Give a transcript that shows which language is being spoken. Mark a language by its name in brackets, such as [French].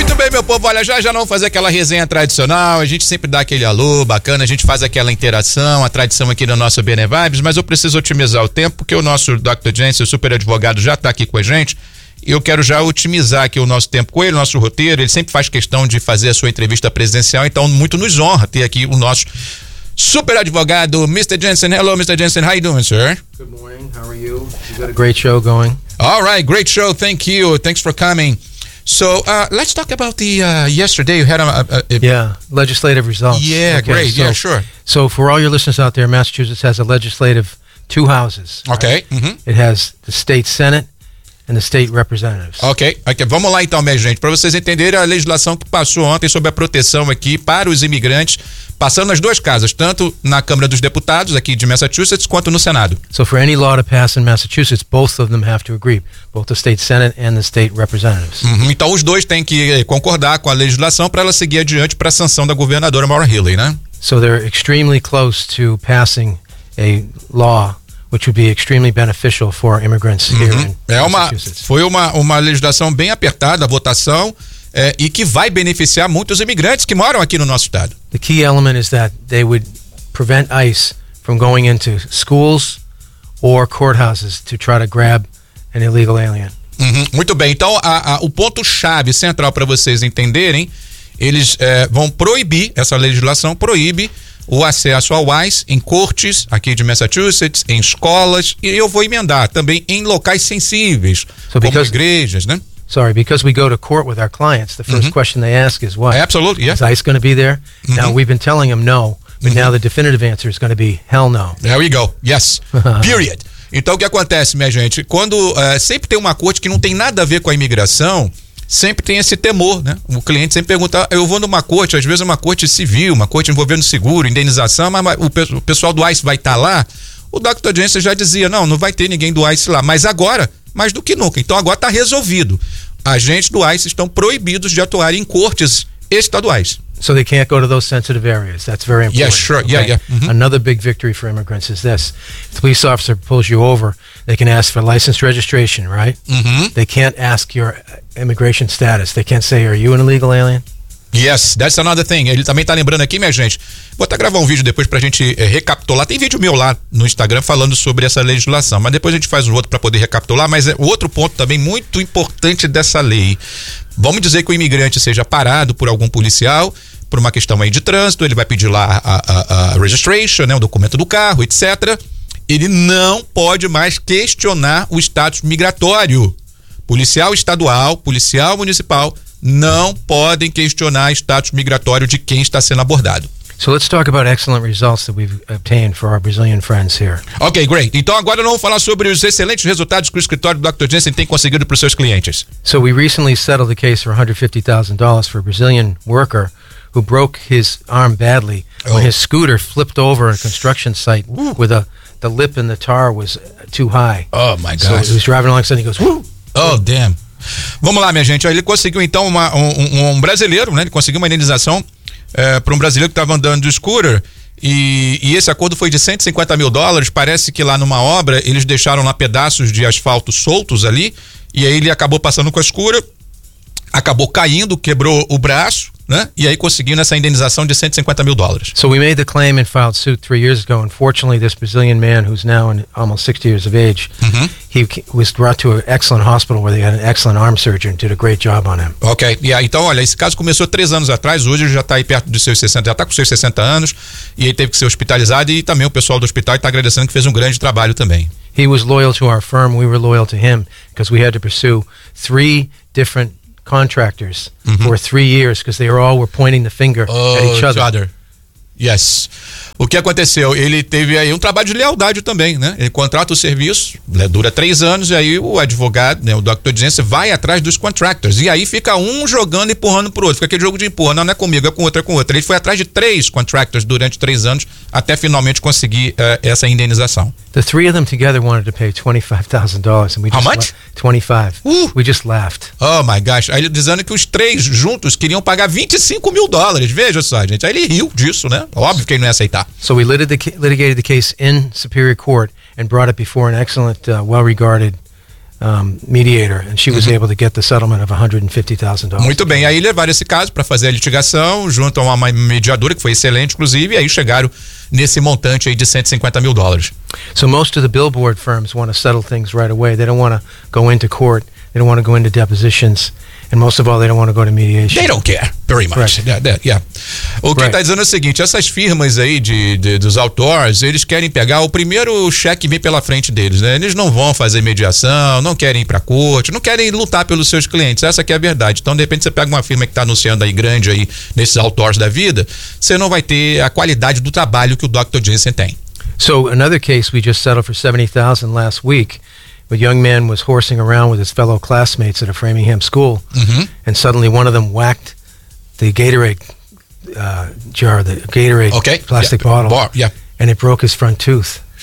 [Portuguese] meu povo, olha, já vamos fazer aquela resenha tradicional, a gente sempre dá aquele alô bacana, a gente faz aquela interação, a tradição aqui no nosso Bene Vibes, mas eu preciso otimizar o tempo, porque o nosso Dr. Jensen, o super advogado, já tá aqui com a gente, e eu quero já otimizar aqui o nosso tempo com ele, o nosso roteiro. Ele sempre faz questão de fazer a sua entrevista presencial, então muito nos honra ter aqui o nosso super advogado, Mr. [English] Jensen. Hello, Mr. Jensen, how you doing, sir? Good morning, how are you? You got a great show going. All right, great show, thank you, thanks for coming. So let's talk about the yesterday you had legislative results. Yeah, okay, great. So, yeah, sure. So for all your listeners out there, Massachusetts has a legislative two houses. Okay. Right? Mm-hmm. It has the state Senate and the state representatives. Okay. Okay. [Portuguese] Vamos lá então, minha gente. Para vocês entenderem a legislação que passou ontem sobre a proteção aqui para os imigrantes, passando nas duas casas, tanto na Câmara dos Deputados aqui de Massachusetts quanto no Senado. [English] So for any law to pass in Massachusetts, both of them have to agree, both the state Senate and the state representatives. Uhum. [Portuguese] Então os dois têm que concordar com a legislação para ela seguir adiante para a sanção da governadora Maura Healey, né? [English] So they're extremely close to passing a law which would be extremely beneficial for immigrants here in Massachusetts. [Portuguese] Foi uma legislação bem apertada, a votação, e que vai beneficiar muitos imigrantes que moram aqui no nosso estado. [English] The key element is that they would prevent ICE from going into schools or courthouses to try to grab an illegal alien. [Portuguese] Uhum. Muito bem. Então, o ponto chave central para vocês entenderem, eles vão proibir, essa legislação proíbe o acesso ao ICE em cortes aqui de Massachusetts, em escolas, e eu vou emendar também em locais sensíveis, so como because, igrejas, né? [English] Sorry, because we go to court with our clients, the first question they ask is what? Absolutely, yeah. Is ICE going to be there? Mm-hmm. Now, we've been telling them no, but now the definitive answer is going to be hell no. There we go. Yes. Period. [Portuguese] Então, o que acontece, minha gente? Quando sempre tem uma corte que não tem nada a ver com a imigração, sempre tem esse temor, né? O cliente sempre pergunta, eu vou numa corte, às vezes é uma corte civil, uma corte envolvendo seguro, indenização, mas o pessoal do ICE vai estar lá? O Dr. Jensen já dizia, não vai ter ninguém do ICE lá. Mas agora, mais do que nunca. Então agora está resolvido. Agentes do ICE estão proibidos de atuar em cortes estaduais. [English] So they can't go to those sensitive areas. That's very important. Yeah, sure. Okay. Yeah, yeah. Mm-hmm. Another big victory for immigrants is this. If the police officer pulls you over, they can ask for license registration, right? Mm-hmm. They can't ask your immigration status. They can't say, are you an illegal alien? Yes, that's another thing. [Portuguese] Ele também tá lembrando aqui, minha gente. Vou até gravar um vídeo depois pra gente recapitular. Tem vídeo meu lá no Instagram falando sobre essa legislação, mas depois a gente faz um outro pra poder recapitular. Mas é outro ponto também muito importante dessa lei. Vamos dizer que o imigrante seja parado por algum policial, por uma questão aí de trânsito, ele vai pedir lá a registration, né, o documento do carro, etc. Ele não pode mais questionar o status migratório. Policial estadual, policial municipal, não podem questionar o status migratório de quem está sendo abordado. [English] So let's talk about excellent results that we've obtained for our Brazilian friends here. Okay, great. [Portuguese] Então agora nós vamos falar sobre os excelentes resultados que o escritório do Dr. Jensen tem conseguido para os seus clientes. [English] So we recently settled a case for $150,000 for a Brazilian worker who broke his arm badly when his scooter flipped over a construction site with the lip in the tar was too high. Oh my gosh. So he was driving along and he goes, "Woo!" Oh, damn. [Portuguese] Vamos lá, minha gente. Ele conseguiu, então, um brasileiro, né? Ele conseguiu uma indenização para um brasileiro que estava andando de scooter. E esse acordo foi de $150,000. Parece que lá numa obra, eles deixaram lá pedaços de asfalto soltos ali. E aí ele acabou passando com a scooter, acabou caindo, quebrou o braço, né? E aí conseguiu essa indenização de $150,000. [English] So we made the claim and filed suit 3 years ago. Unfortunately, this Brazilian man, who's now almost 60 years of age, he was brought to an excellent hospital where they had an excellent arm surgeon, did a great job on him. [Portuguese] Okay, yeah, então olha, esse caso começou 3 anos atrás, hoje ele já está aí perto dos seus 60, já está com seus 60 anos, e ele teve que ser hospitalizado, e também o pessoal do hospital está agradecendo que fez um grande trabalho também. [English] He was loyal to our firm, we were loyal to him, because we had to pursue 3 different contractors for 3 years, because they all were pointing the finger at each other. Yes. [Portuguese] O que aconteceu? Ele teve aí um trabalho de lealdade também, né? Ele contrata o serviço, né, dura 3 anos, e aí o advogado, né, o Dr. Jensen, vai atrás dos contractors. E aí fica um jogando e empurrando pro outro. Fica aquele jogo de empurra. Não é comigo, é com outro, é com outro. Ele foi atrás de 3 contractors durante 3 anos até finalmente conseguir essa indenização. [English] The 3 of them together wanted to pay $25,000. How much? $25,000. We just laughed. Oh my gosh. [Portuguese] Aí ele dizendo que os 3 juntos queriam pagar $25,000. Veja só, gente. Aí ele riu disso, né? Óbvio que ele não ia aceitar. [English] So we litigated the case in Superior Court and brought it before an excellent, well-regarded mediator, and she was able to get the settlement of $150,000. [Portuguese] Muito bem, aí levaram esse caso para fazer a litigação junto a uma mediadora, que foi excelente, inclusive, e aí chegaram nesse montante aí de $150,000. [English] So most of the billboard firms want to settle things right away. They don't want to go into court. They don't want to go into depositions. And most of all, they don't want to go to mediation. They don't care, very much. Right. Yeah. [Portuguese] O que está dizendo é o seguinte, essas firmas aí dos outdoors, eles querem pegar o primeiro cheque que vem pela frente deles, né? Eles não vão fazer mediação, não querem ir para a corte, não querem lutar pelos seus clientes. Essa que é a verdade. Então, de repente, você pega uma firma que está anunciando aí grande aí nesses outdoors da vida, você não vai ter a qualidade do trabalho que o Dr. Jensen tem. [English] So, another case, we just settled for $70,000 last week. A young man was horsing around with his fellow classmates at a Framingham school, and suddenly one of them whacked the Gatorade jar, the Gatorade plastic bottle, and it broke his front tooth.